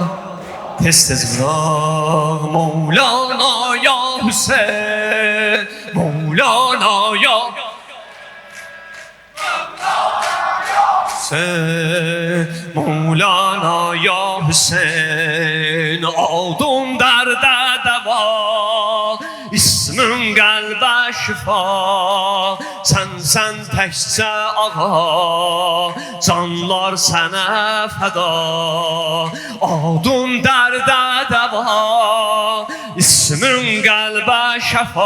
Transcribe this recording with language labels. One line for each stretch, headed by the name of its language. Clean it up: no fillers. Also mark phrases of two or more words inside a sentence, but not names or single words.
Turkish: Tez tez bırak Mevlana ya Hüseyin, Mevlana ya Hüseyin, Mevlana ya Hüseyin.
Azerbaijani: Aldım dərdə dəva, ismin qəlbə şifa. Sən təkcə ağa, canlar sənə fəda. Aldım dərdə dəva, ismin qəlbə şəfa.